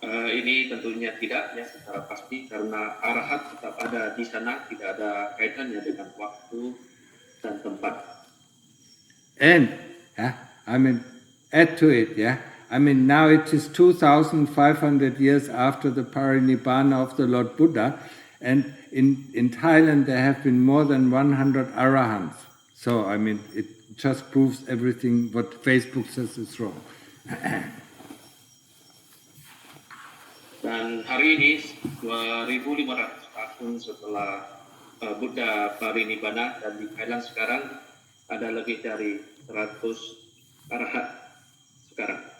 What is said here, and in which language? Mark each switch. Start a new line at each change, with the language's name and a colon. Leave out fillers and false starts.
Indonesian: Ini tentunya tidak, ya, secara pasti, karena arahat tetap ada di sana, tidak ada kaitannya dengan waktu dan tempat.
English: And I mean, add to it, I mean, now it is 2,500 years after the Parinibbana of the Lord Buddha, and in Thailand there have been more than 100 arahants. So, I mean, it just proves everything what Facebook says is wrong.
Indonesian: Dan hari ini 2.500 tahun setelah Buddha Parinibbana, dan di Thailand sekarang ada lebih dari 100 arahat sekarang.